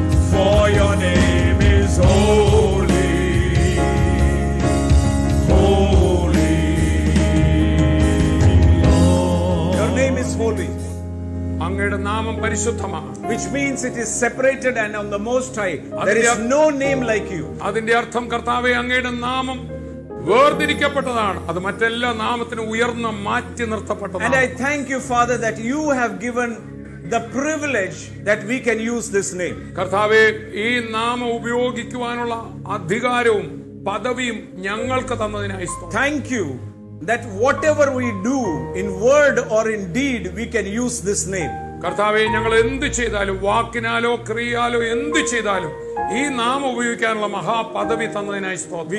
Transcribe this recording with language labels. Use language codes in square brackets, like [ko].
[en] For your name is holy, holy, Lord. Your name is holy, [ml] അങ്ങയുടെ നാമം പരിശുദ്ധമാണ്. [en] which means it is separated and on the most high. There is no name like you. [ml] അതിന്റെ അർത്ഥം കർത്താവേ, അങ്ങയുടെ നാമം വേർതിരിക്കപ്പെട്ടതാണ്. അത് മറ്റെല്ലാ നാമത്തിനും ഉയർന്ന മാറ്റി [en] And [ml] നിർത്തപ്പെട്ടതാണ്. [en] I thank you, Father, that you have given the privilege that we can use this name. [ml] കർത്താവേ, ഈ നാമം ഉപയോഗിക്കുവാനുള്ള അധികാരവും പദവിയും ഞങ്ങൾക്ക് തന്നതിനായി സ്തോത്രം. [en] Thank you that whatever we do in word or in deed, we can use this name. [ml] കർത്താവേ, ഞങ്ങൾ എന്ത് ചെയ്താലും, വാക്കിനാലോ ക്രിയയാലോ എന്ത് ചെയ്താലും ഈ നാമം ഉപയോഗിക്കാനുള്ള മഹാപദവി തന്നതിനായി സ്തോത്രം.